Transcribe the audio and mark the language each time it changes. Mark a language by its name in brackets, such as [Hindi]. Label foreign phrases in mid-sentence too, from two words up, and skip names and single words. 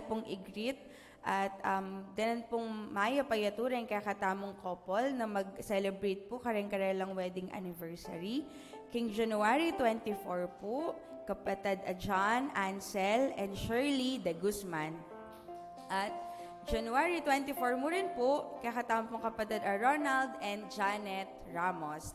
[Pampanga] pong i-greet at dinan pong maya payaturin kakatamong couple na mag-celebrate po kareng-karelang [English] wedding anniversary. [Pampanga] King January 24 po, kapatid John, Ansel, and Shirley de Guzman. At January 24 mo rin po, kakatamong kapatid Ronald and Janet Ramos.